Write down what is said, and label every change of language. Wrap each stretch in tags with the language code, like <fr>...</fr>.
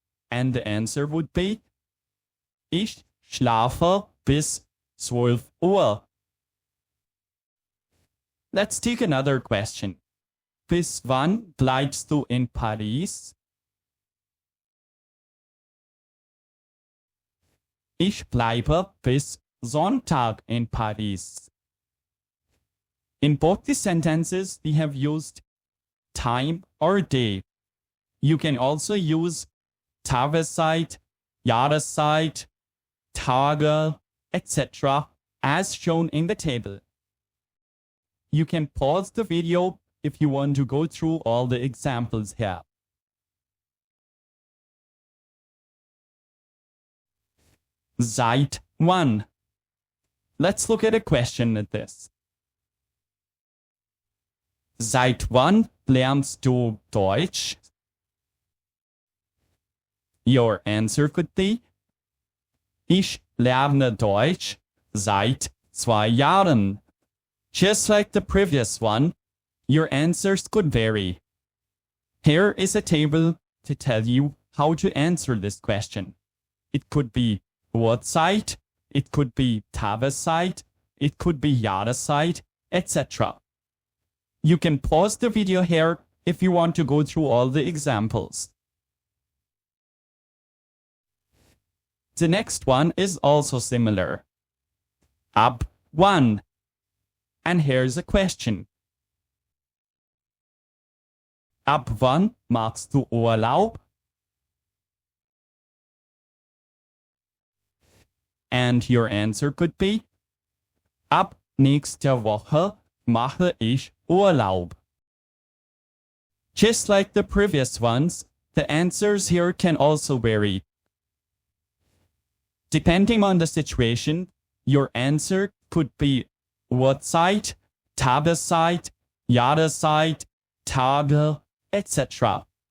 <en>And the answer would be,</en> <de>ich schlafe bis 12 Uhr.</de> <en>Let's take another question.</en> <de>Bis wann bleibst du in Paris? Ich bleibe bis Sonntag in Paris.</de> <en>In both the sentences, we have used time or day. You can also use Tageszeit, Jahreszeit, Tage, etc. as shown in the table. You can pause the video if you want to go through all the examples here.</en> <de>Seit wann?</de> <en>Let's look at a question at this.</en> <de>Seit wann lernst du Deutsch?</de> <en>Your answer could be,</en> <de>ich lerne Deutsch seit 2 Jahren.</de> <en>Just like the previous one, your answers could vary. Here is a table to tell you how to answer this question. It could be Uhrzeit, it could be Tageszeit, it could be Jahreszeit, etc. You can pause the video here if you want to go through all the examples. The next one is also similar.</en> <de>Ab wann?</de> <en>And here's a question.</en> <de>Ab wann machst du Urlaub?</de> <en>And your answer could be,</en> <de>ab nächster Woche mache ich Urlaub.</de> <en>Just like the previous ones, the answers here can also vary. Depending on the situation, your answer could be Uhrzeit, Tageszeit, Jahreszeit, Tage, etc.</en>